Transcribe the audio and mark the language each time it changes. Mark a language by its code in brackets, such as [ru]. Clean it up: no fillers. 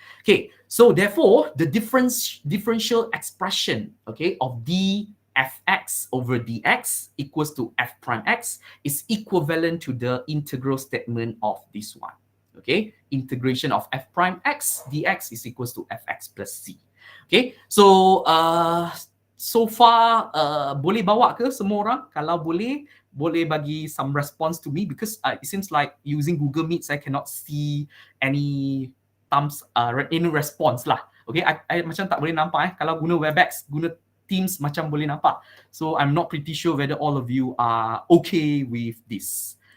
[en] Okay, so therefore, the differential expression, okay, of dfx over dx equals to f prime x is equivalent to the integral statement of this one. Okay, integration of f prime x dx is equals to fx plus c. Okay, so so far [ms] boleh bawa ke semua orang? Kalau boleh bagi [en] some response to me, because it seems like using Google Meet I cannot see any thumbs any response lah. [ms] Okay, I macam tak boleh nampak kalau guna Webex, guna Teams macam boleh nampak. [en] So I'm not pretty sure whether all of you are okay with this.